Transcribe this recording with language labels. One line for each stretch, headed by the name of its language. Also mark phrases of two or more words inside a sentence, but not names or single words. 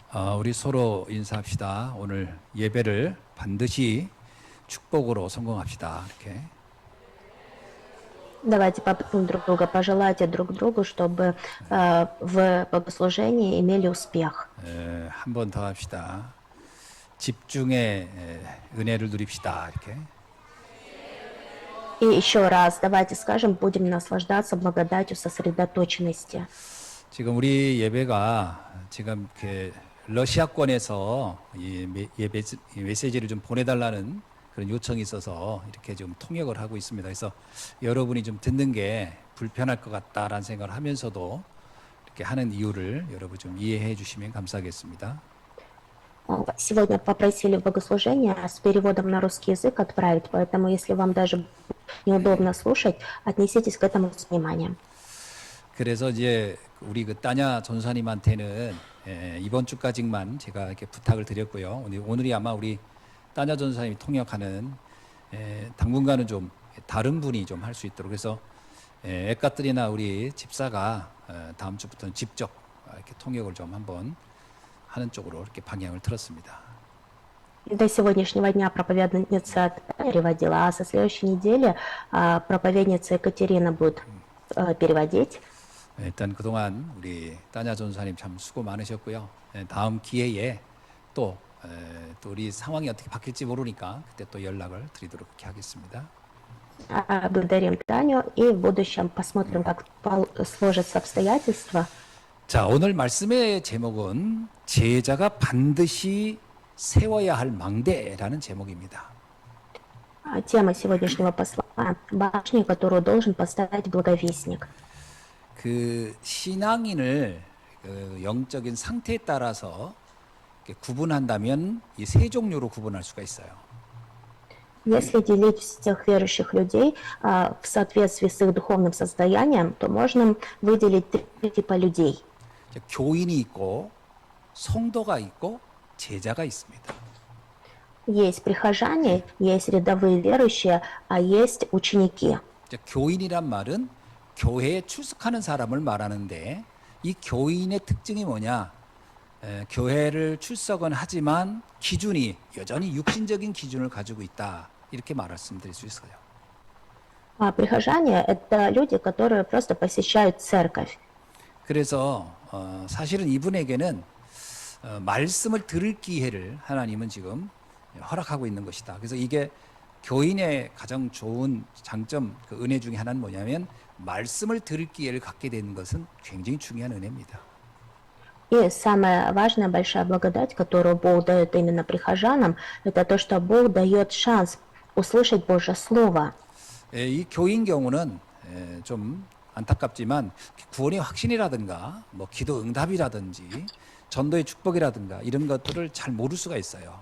Korean: 우리 서로 인사합시다. 오늘 예배를 반드시 축복으로 성공합시다. 이렇게.
Russian: Давайте попробуем друг друга пожелать друг другу, чтобы в богослужении имели успех.
Korean: 한 번 더 합시다. 집중의 은혜를 누립시다. 이렇게.
Russian: И еще раз, давайте скажем, будем наслаждаться благодатью сосредоточенности.
Korean: 지금 우리 예배가 지금 이렇게 러시아권에서 이 메시지를 좀 보내달라는 그런 요청이 있어서 이렇게 좀 통역을 하고 있습니다. 그래서 여러분이 좀 듣는 게 불편할 것 같다라는 생각을 하면서도 이렇게 하는 이유를 여러분 좀 이해해 주시면 감사하겠습니다.
Russian: Сегодня попросили в богослужение с переводом на русский язык отправить, поэтому если вам даже неудобно слушать, отнеситесь к этому с вниманием.
Korean: 그래서 이제 우리 그 따냐 전사님한테는 이번 주까지만 제가 이렇게 부탁을 드렸고요. 오늘이 아마 우리 따냐 전사님이 통역하는 당분간은 좀 다른 분이 좀 할 수 있도록 그래서 엑가들이나 우리 집사가 다음 주부터는 직접 이렇게 통역을 좀 한번 하는 쪽으로 이렇게 방향을 틀었습니다.
Russian: До сегодняшнего дня проповедница Таня переводила, а со следующей недели проповедница Екатерина будет переводить.
Korean: 일단 그동안 우리 따냐 전사님 참 수고 많으셨고요. 다음 기회에 또 우리 상황이 어떻게 바뀔지 모르니까 그때 또 연락을 드리도록 그렇게 하겠습니다.
Russian: Благодарим Таню и в будущем посмотрим, как сложатся обстоятельства.
Korean: 자, 오늘 말씀의 제목은 제자가 반드시 세워야 할 망대라는 제목입니다.
Russian: Тема сегодняшнего послания – башня, которую должен поставить благовестник.
Korean: 그 신앙인을 그 영적인 상태에 따라서 구분한다면 이 세 종류로 구분할 수가 있어요.
Russian: Если делить всех верующих людей в соответствии с их духовным состоянием, то можно выделить три типа людей.
Korean: 교인이 있고 성도가 있고 제자가 있습니다.
Russian: Есть прихожане, есть рядовые верующие, а есть ученики.
Korean: 교인이란 말은 교회에 출석하는 사람을 말하는데 이 교인의 특징이 뭐냐? 교회를 출석은 하지만 기준이 여전히 육신적인 기준을 가지고 있다. 이렇게 말씀드릴 수 있어요.
Russian: Прихожане – это люди, которые просто посещают церковь.
Korean: 그래서 사실은 이분에게는 말씀을 들을 기회를 하나님은 지금 허락하고 있는 것이다. 그래서 이게 교인의 가장 좋은 장점, 그 은혜 중에 하나는 뭐냐면 말씀을 들을 기회를 갖게 되는 것은 굉장히 중요한 은혜입니다.
Russian: И самая важная большая благодать, которую Бог дает именно прихожанам, это то, что Бог дает шанс услышать Божье Слово.
Korean: 이 교인 경우는 좀 안타깝지만 구원의 확신이라든가 뭐 기도 응답이라든지 전도의 축복이라든가 이런 것들을 잘 모를 수가 있어요.